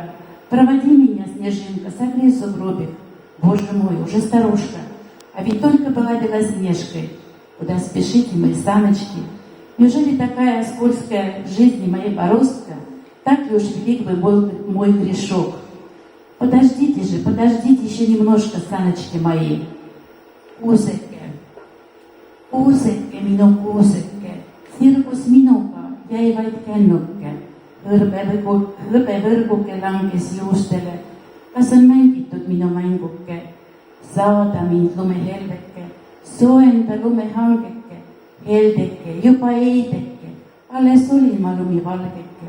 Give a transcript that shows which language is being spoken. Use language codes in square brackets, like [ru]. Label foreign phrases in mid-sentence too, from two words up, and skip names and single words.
[ru] Проводи меня, снежинка, согрей сугробик. Боже мой, уже старушка, а ведь только была белоснежкой. Куда спешите, мои саночки? Неужели такая скользкая в жизни моей бороздка? Так ли уж велик бы мой грешок? Подождите еще немножко, саночки мои. [et] Kuusekke, minu kuusekke, sirgus minuga, jäi vaid kännuke. Hõbevõrguke langes juustele. Kas on mängitud minu mänguke? Saada mind lumehelveke, soenda lumehangeke, heldeke, juba eideke, alles olin ma lumivalgeke.